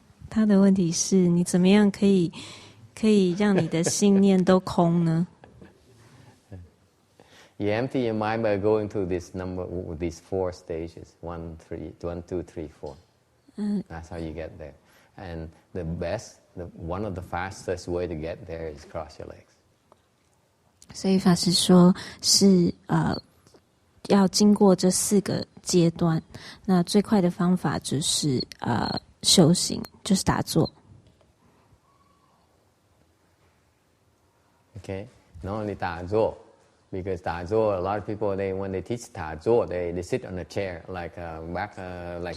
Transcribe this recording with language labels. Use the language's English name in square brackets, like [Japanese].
[Chinese] 他的问题是你怎么样可以让你的信念都空呢？ [English] You empty your mind by going through these 4 stages, 1, 2, 3, 4. That's how you get there. And one of the fastest way to get there is cross your legs. [Chinese] 所以法师说是要经过这4个阶段，那最快的方法就是修行，就是打坐。 [English] Okay, not only 打坐, because 打坐 a lot of people when they teach 打坐 they sit on a chair like like